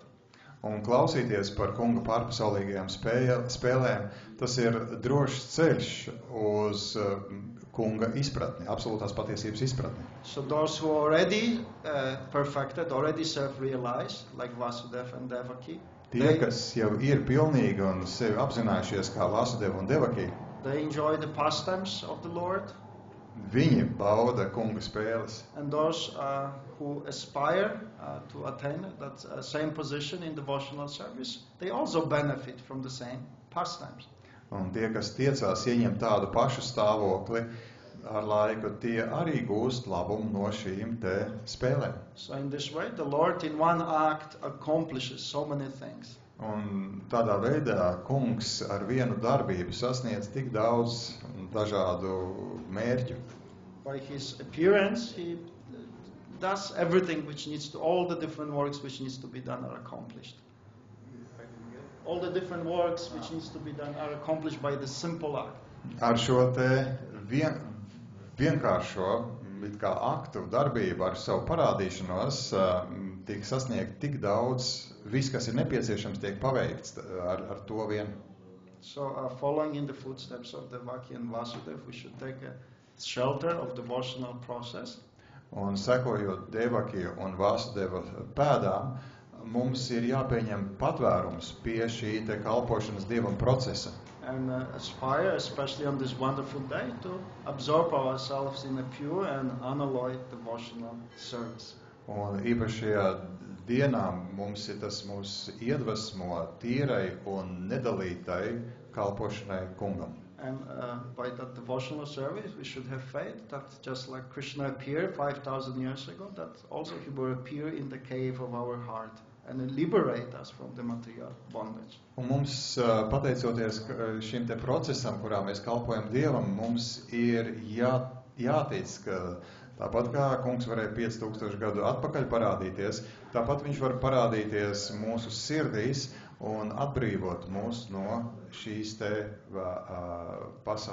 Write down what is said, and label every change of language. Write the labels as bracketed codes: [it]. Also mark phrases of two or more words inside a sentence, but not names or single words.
[lv] Un klausīties par kunga pārpasaulīgajām spēlēm, tas ir drošs ceļš uz kunga izpratni, absolūtās patiesības izpratni. [en] So those who already perfected, already self-realized, like Vasudeva and Devaki, [lv] Tie, kas jau ir pilnīgi un sevi apzinājušies kā Vasudeva un Devaki, [en] they enjoy the pastimes of the Lord. [lv] viņi bauda kunga spēles. [en] And those who aspire to attain that same position in devotional service, they also benefit from the same pastimes. [lv] Un tie, kas tiecās ieņemt tādu pašu stāvokli, ar laiku tie arī gūst labumu no šīm te spēlēm. [en] So in this way, the Lord in one act accomplishes so many things. [lv] Un tādā veidā kungs ar vienu darbību sasniedz tik daudz dažādu mērķu. [en] By His appearance, He does everything which needs to, all the different works which needs to be done are accomplished. All the different works which needs to be done are accomplished by the simple act. [lv] Ar šo te vienkāršo it kā aktu darbību, ar savu parādīšanos, tiek sasniegt tik daudz, viss, kas ir nepieciešams, tiek paveikts ar to vien. [en] So following in the footsteps of Devaki and Vasudeva, we should take a shelter of devotional process. [lv] Un sekojot Devaki un Vasudeva pēdām, mums ir jāpieņem patvērums pie šī te kalpošanas Dievam procesa. [en] And aspire, especially on this wonderful day, to absorb ourselves in a pure and unalloyed devotional service. [lv] Un īpašajā dienā mums ir tas mūs iedvesmo tīrai un nedalītai kalpošanai kungam. [en] And by that devotional service, we should have faith that just like Krishna appeared 5,000 years ago, that also He will appear in the cave of our heart and liberate us from the material bondage. [lv] Un mums, pateicoties šim te procesam, kurā mēs kalpojam Dievam, mums ir jātic, ka tāpat kā kungs varēja 5000 gadu atpakaļ parādīties, tāpat viņš var parādīties mūsu sirdīs un atbrīvot mūs no šīs te pasaules.